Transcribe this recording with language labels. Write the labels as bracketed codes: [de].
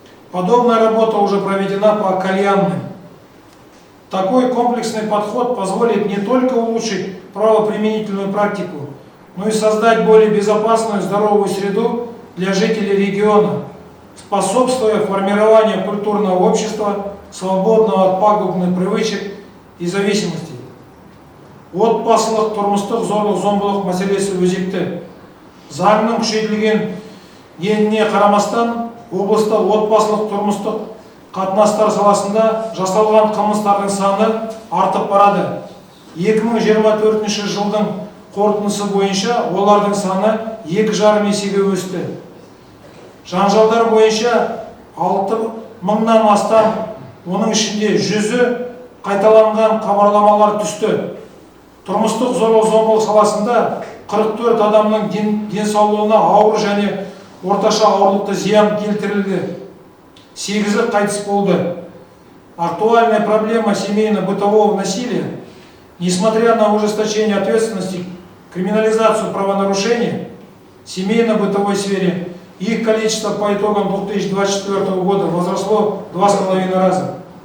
[ru] Подобная работа уже проведена по кальянным. Такой комплексный подход позволит не только улучшить правоприменительную практику, но и создать более безопасную, здоровую среду для жителей региона, способствуя формированию культурного общества, свободного от пагубных привычек и зависимостей. [kk] Отбасылық, тұрмыстық зорлық-зомбылық мәселесі өзекті. Заңның күшейтілген еніне қарамастан, облыста отбасылық, тұрмыстық қатынастар саласында жасалған қылмыстардың саны артып барады. 2024 жылдың қорытындысы бойынша олардың саны 2,5 есеге өсті. Жанжалдар бойынша 6.000-нан астам, оның ішінде 100-і қайталанған хабарламалар түсті. Тұрмыстық зорлық-зомбылық саласында 44 адамның денсаулығына ауыр және орташа ауырлықты зиян келтірілді. 8-і қайтыс болды. [ru] Актуальная проблема семейно-бытового насилия, несмотря на ужесточение ответственности, криминализацию правонарушений в семейно-бытовой сфере, их количество по итогам 2024 года возросло в 2,5 раза.